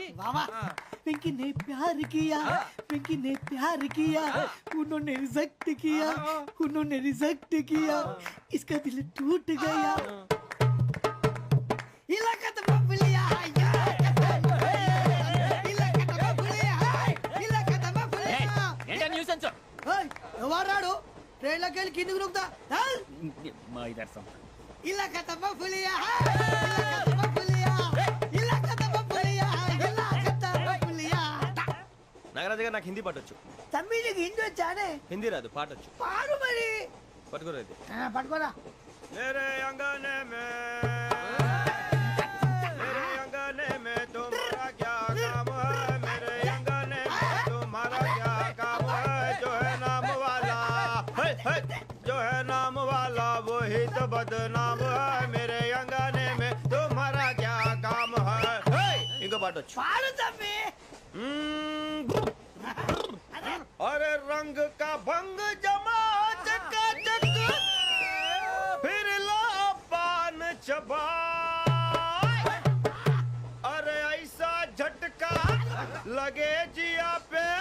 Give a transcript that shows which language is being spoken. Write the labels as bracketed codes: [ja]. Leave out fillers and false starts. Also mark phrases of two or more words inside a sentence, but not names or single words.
[hi] वाह वाह पिंकी ने प्यार किया पिंकी ने प्यार किया उन्होंने रिजेक्ट किया उन्होंने रिजेक्ट किया इसका दिल टूट गया इलाका तो बबलिया इलाका तो बबलिया इलाका तो बबलिया [te] ఏంటా న్యూసెన్స్ ఓయ్ ఎవరాడు ట్రైన్ లోకి వెళ్ళి కిందకి నొక్కుతా మా ఇదర్శం [hi] ఇలాకా तो बबलिया इलाका तो बबलिया इलाका तो बबलिया इलाका तो बबलिया [te] నాగరాజు గారు నాకు హిందీ పాటొచ్చు తమ్మి నీకు హిందీ వచ్చానే హిందీ రాదు పాటొచ్చు పాడు మరి పట్టుకోలేదు పట్టుకోరా [hi] मेरे अंगने में मेरे अंगने में तुम्हारा क्या काम है मेरे अंगने में तुम्हारा क्या काम है जो है नाम वाला जो है नाम वाला वही तो बदनाम है मेरे अंगने में तुम्हारा क्या काम है इनको बाटो [te] పాడు తమ్మి [hi] अरे रंग का भंग जमा चकाचक फिर ला पान चबा अरे ऐसा झटका लगे जिया पे